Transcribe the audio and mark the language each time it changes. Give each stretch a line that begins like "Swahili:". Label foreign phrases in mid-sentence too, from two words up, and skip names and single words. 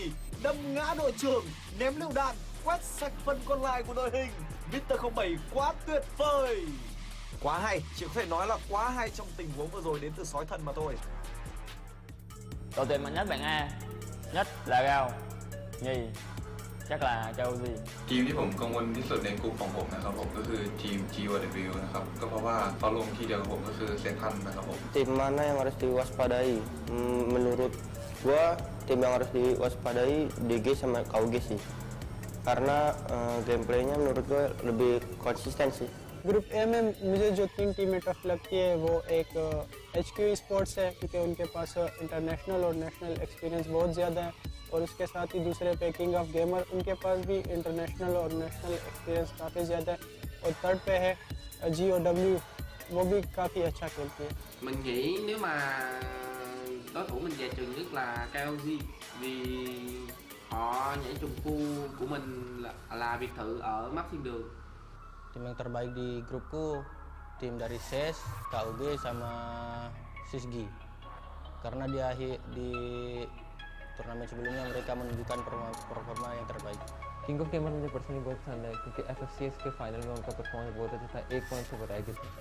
Vietnamese: Đâm ngã đội trưởng, ném lựu đạn, quét sạch phần còn lại của đội hình. Mr. 07 quá tuyệt vời. Quá hay, chỉ có thể nói là quá hay trong tình huống vừa rồi đến từ sói thần mà thôi. Đội tuyển mạnh nhất bảng A, nhất là Gao, nhì chắc là Chelsea
Thai: ทีมที่ผมกังวลที่สุดในกลุ่มของผมนะครับผมก็คือทีม GWW นะครับก็เพราะว่าเขาลงที่เดียวกับผมก็คือเซนทันนะครับผม
Indonesian: Tim mana yang harus diwaspadai? Menurut gua tim yang harus diwaspadai DG sama KUG sih. Karena gameplaynya menurut gua lebih konsisten sih.
Hindi: ग्रुप ए में मुझे जो 3 टीमें टफ लगती है वो एक HQ Esports है क्योंकि उनके पास इंटरनेशनल और
English: national experience
Hindi: बहुत ज़्यादा है और उसके साथ ही दूसरे पे किंग ऑफ गेमर उनके पास भी इंटरनेशनल और
English: national experience
Hindi: काफ़ी ज़्यादा है और थर्ड पे है GOW वो भी काफ़ी अच्छा खेलती है
Vietnamese: Mình nghĩ nếu mà đối thủ mình dè chừng nhất là KOG vì họ nhảy trùng khu của mình là biệt thự ở map thiên đường.
Indonesian: Tim yang terbaik di grupku tim dari SES, KUG sama SISGI. Karena di turnamen sebelumnya mereka menunjukkan performa yang terbaik.
Hindi: किंग ऑफ गेमर मुझे पर्सनली बहुत पसंद है क्योंकि FFCS के फाइनल में उनका परफॉर्मेंस बहुत अच्छा था, 1 पॉइंट से बताया गया था।